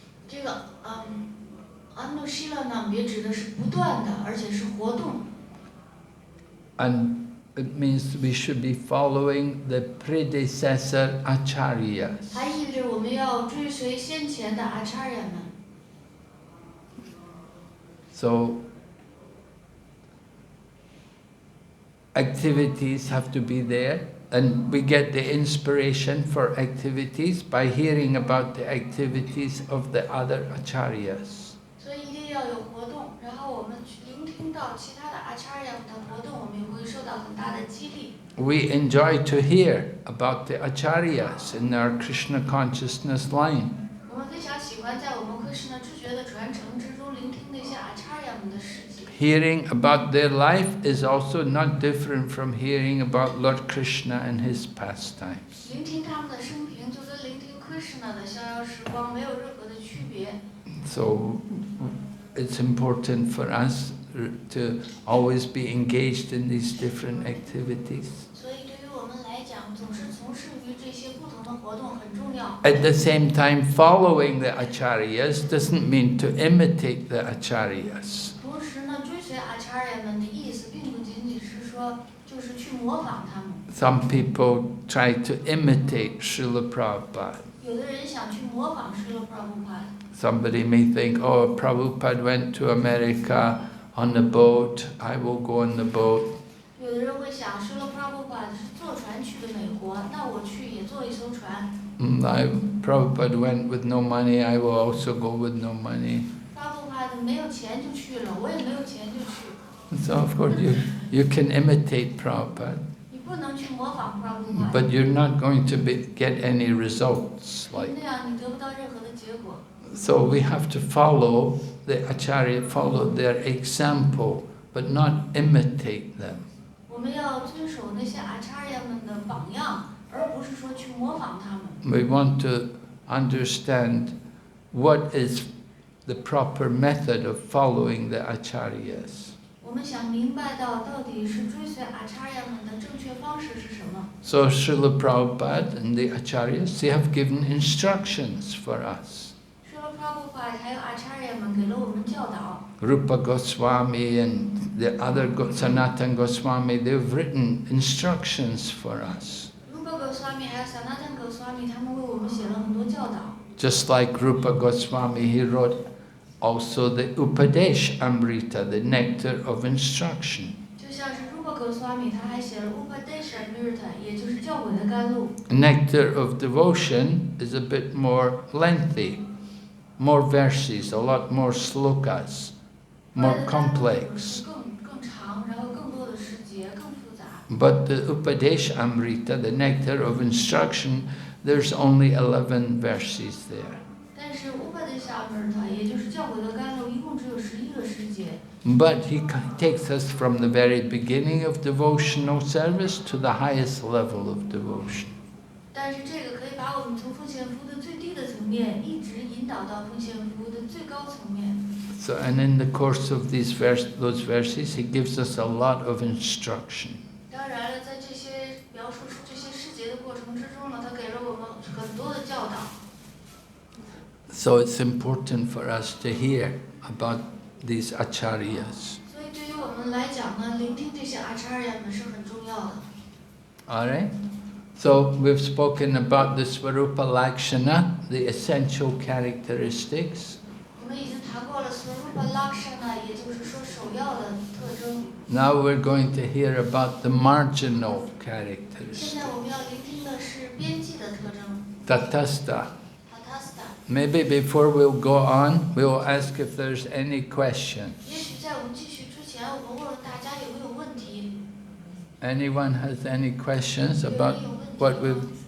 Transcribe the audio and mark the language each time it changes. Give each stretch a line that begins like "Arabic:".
Chinese: 这个Anushilanam 别指的是不断的，而且是活动。
English: And it means we should be following the predecessor acharyas.
Chinese: 还意味着我们要追随先前的 Acharya 们。
English: So activities have to be there, and we get the inspiration for activities by hearing about the activities of the other acharyas.
Chinese: 所以一定要有活动，然后我们去聆听到其他的 Acharya 的活动，我们也会受到很大的激励。
English: We enjoy to hear about the acharyas in our Krishna consciousness line.
Chinese: 我们非常喜欢在我们 Krishna 知觉的传承之中聆听那些 Acharya 们的事迹。
English: Hearing about their life is also not different from hearing about Lord Krishna and his pastimes.
Chinese: 聆听他们的生平，就跟聆听 Krishna 的逍遥时光没有任何的区别。
English: So it's important for us to always be engaged in these different activities.
Chinese: 所以对于我们来讲，总是从事于这些不同的活动很重要。
English: At the same time, following the acharyas doesn't mean to imitate the acharyas.
Chinese: 同时呢，追随 Acharya 们的意思，并不仅仅是说就是去模仿他们。
English: Some people try to imitate Srila Prabhupada.
Chinese: 有的人想去模仿施罗 Prabhupada。
English: Somebody may think, oh, Prabhupada went to America on the boat, I will go on the boat.
Chinese: 有的人会想，施罗 Prabhupada 是坐船去的美国，那我去也坐一艘船。
English: Prabhupada went with no money, I will also go with no money.
Chinese: Prabhupada 没有钱就去了，我也没有钱就去。
English: So of course you can imitate Prabhupada,
Chinese: 你不能去模仿 Prabhupada，
English: but you're not going to get any results.
Chinese: 那样你得不到任何的结果。
English: So we have to follow the Acharya, follow their example, but not imitate them.
Chinese: 我们要遵守那些 Acharya 们的榜样，而不是说去模仿他们。
English: We want to understand what is the proper method of following the Acharyas.
Chinese: 我们想明白到底是追随 Acharya 们的正确方式是什么。
English: So Srila Prabhupada and the Acharyas, they have given instructions for us.
Chinese: 施罗 Prabhupada 还有 Acharya 们给了我们教导。
English: Rupa Goswami and the other Sanatana Goswami, they've written instructions for us.
Chinese: Rupa Goswami 还有 Sanatana Goswami 他们为我们写了很多教导。
English: Just like Rupa Goswami, he wrote also the Upadesh Amrita, the nectar of instruction.
Chinese: 就像是 Rupa Goswami 他还写了 Upadesh Amrita， 也就是教诲的甘露。
English: Nectar of devotion is a bit more lengthy, more verses, a lot more slokas, more complex.
Chinese: 更长，然后更多的诗节，更复杂。
English: But the Upadesh Amrita, the nectar of instruction, there's only 11 verses there.
Chinese: 但是 Upadesh Amrita， 也就是教诲的甘露，一共只有11个诗节。
English: But he takes us from the very beginning of devotional service to the highest level of devotion.
Chinese: 但是这个可以把我们从奉献服务的最低的层面，一直引导到奉献服务的最高层面。
English: So, and in the course of those verses, he gives us a lot of instruction.
Chinese: 当然了，在这些描述出这些事节的过程之中呢，他给了我们很多的教导。
English: So it's important for us to hear about these acharyas.
Chinese: 所以对于我们来讲呢，聆听这些阿查尔们是很重要的。
English: Alright? So we've spoken about the Svarupa Lakshana, the essential characteristics.
Chinese: 我们已经谈过了 Swarupa Lakshana， 也就是说首要的特征。
English: Now we're going to hear about the marginal
Chinese: 现
English: characteristics.
Chinese: 在我们要聆听的是边际的特征
English: Tatastha.
Chinese: Tatastha。
English: Maybe before we'll go on, we'll ask if there's any question.
Chinese: 也许在我们继续之前，我们问问大家有没有问题？
English: Anyone has any questions about what we've...